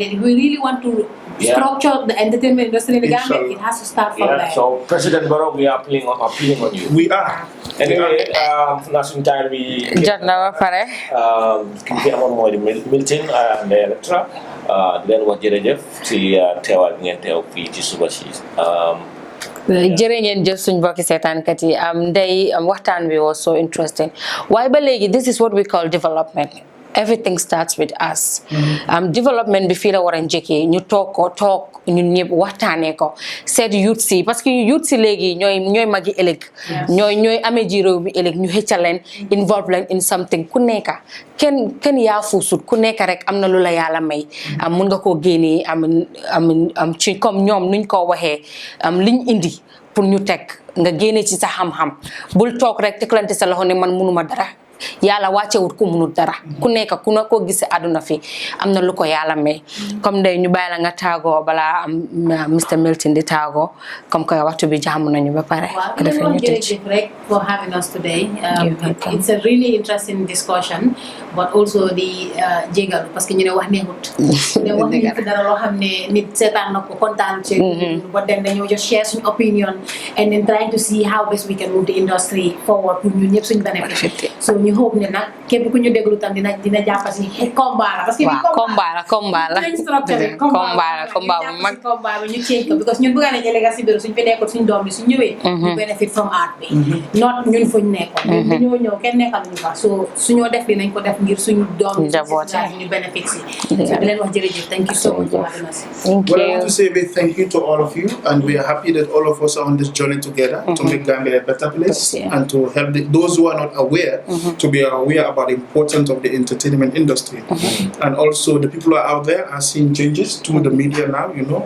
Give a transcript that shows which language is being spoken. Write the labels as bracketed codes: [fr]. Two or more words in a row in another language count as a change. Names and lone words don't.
[en] If we really want to structure the entertainment industry in the Gambia, it has to start from there. So President Barrow, we are appealing on you. We are. Anyway, last time we Milton and Ndey Electra. Then what [wo] jërëjëf ci teewal ngeen teew fii ci suba si. jërë ngeen jëf suñ mbokki seetaankat yi Ndey waxtaan bi [en] was so interesting [wo] waaye ba léegi [en] this is what we call development. Everything starts with us. [wo] Development bi fii la war a njëkkee ñu toog ñun ñëpp waxtaanee ko seet youth si [fr] parce que [wo] youth si léegi ñooy magi ëllëg ñooy amee ji réew mi ëllëg ñu xëccal leen involve leen [en] in something [wo] ku nekka kenn yaa fuusut ku nekka rek am na lu la yàlla may mun nga koo génnee am ci comme ñoom nuñ ko waxee liñ indi pour ñu teg nga génne ci sa xam-xam bul toog rek teklante sa loxo ne man munuma dara yàlla wàccewut ku munut dara ku nekk ku na ko gis àdduna fi am na lu ko yàlla may comme Ndey ñu bàyyi la nga taagoo balaa am Mr Milton di taagoo [fr] comme que [wo] waxtu bi jaamu nañu ba pare jërëjëf rek [en] for having us today. It's a really interesting discussion, but also [wo] di jégalu parce que ñu ne wax neexut ne wax nañu fi dara loo xam ne nit seetaan na ko kontaan ci [en] but then dañoo just share suñu opinion and then trying to see how best we can move the industry forward [wo] pour ñun ñëpp suñu [en] benefit. [wo] So ñu ñu hope ne nag képp ku ñu déglu tam dina jàpp si combat la [fr] parce que [wo] combat la combat bu mag combat bi ñu change ko because ñun bëgg nañ ëllëg si biir suñ fi nekkoon suñ doom bi suñ ñëwee ñu [en] benefit from art [wo] bi not ñun fuñ nekkoon ñoo ñëw kenn nekkal ñu fa so suñoo def li nañ ko def ngir suñu doom ñu benefit si so di leen wax jërëjëf [en] thank you so much for having us. Well, I want to say a big thank you to all of you, and we are happy that all of us are on this journey together to make Gambia a better place and to help those who are not aware to be aware about the importance of the entertainment industry. And also the people who are out there are seeing changes through the media now, you know.